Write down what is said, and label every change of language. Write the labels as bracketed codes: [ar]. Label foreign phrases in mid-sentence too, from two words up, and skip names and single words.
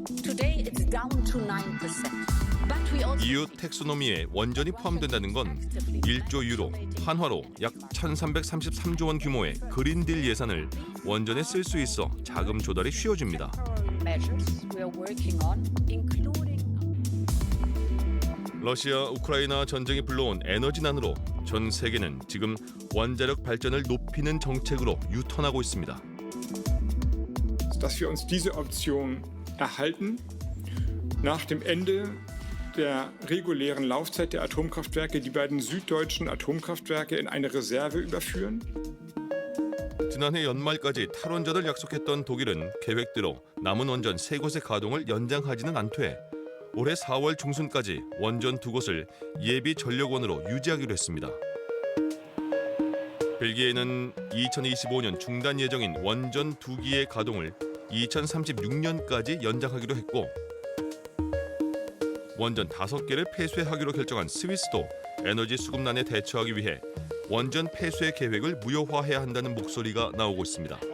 [ko] EU 텍소노미에 원전이 포함된다는 건 1조 유로, 한화로 약 1,333조 원 규모의 [en] Green Deal [ko] 예산을 원전에 쓸 수 있어 자금 조달이 쉬워집니다. 러시아, 우크라이나 전쟁이 불러온 에너지난으로 전 세계는 지금 원자력 발전을 높이는 정책으로 유턴하고 있습니다. [de] Dass wir uns diese Option erhalten, nach dem Ende der regulären Laufzeit der Atomkraftwerke die beiden süddeutschen Atomkraftwerke in eine Reserve überführen. [ko] 지난해 연말까지 탈원전을 약속했던 독일은 계획대로 남은 원전 3곳의 가동을 연장하지는 않되 올해 4월 중순까지 원전 2곳을 예비 전력원으로 유지하기로 했습니다. 벨기에는 2025년 중단 예정인 원전 2기의 가동을 2036년까지 연장하기로 했고 원전 5개를 폐쇄하기로 결정한 스위스도 에너지 수급난에 대처하기 위해 원전 폐쇄 계획을 무효화해야 한다는 목소리가 나오고 있습니다.